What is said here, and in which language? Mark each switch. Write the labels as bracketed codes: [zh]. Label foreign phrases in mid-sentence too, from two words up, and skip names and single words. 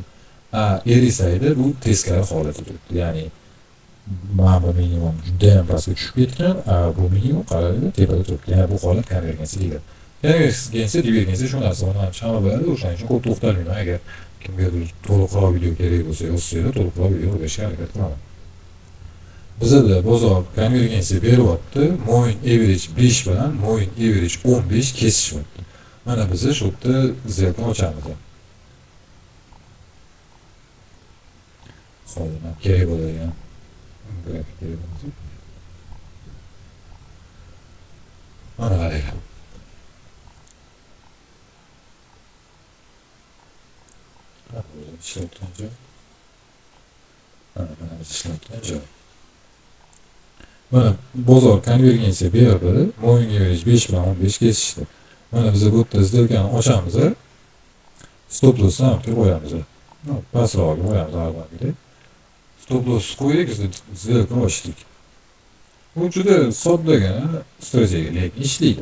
[uz] Erisaydi, bu teskari holatda turibdi. Ya'ni mana bu minimum juda ham pastga tushib ketgan, bu minimum qaraydi tepada turibdi. Ya'ni bu holat konvergensiya deyiladi. Konvergensiya, divergensiya shu narsa bilan hamma biladi, o'shaning uchun ko'p to'xtalmayman. Agar kimgadir to'liqroq video kerak bo'lsa, yozsangiz to'liqroq video berishga harakat qilaman. Bizda bozor konvergensiya beryapti, [en] moving average [uz] 5 bilan moving average 15 kesishyapti. Mana biz shu yerda zelka ochamiz. Hozir kerak bo'ladigan grafik kerak bo'lsa. Mana qaranglar. Mana bozor konvergensiya berdi, [en] moving average [uz] 5 bilan 15 kesishdi. Mana biz bu yerda zelkani ochamiz. [en] Stop lossni [uz] ham qo'yamiz. Pastroqga qo'yamiz har doimgidek. [en] Stop loss [uz] qo'ydik, zerikni ochdik. Bu juda soddagina strategiya, lekin ishlaydi.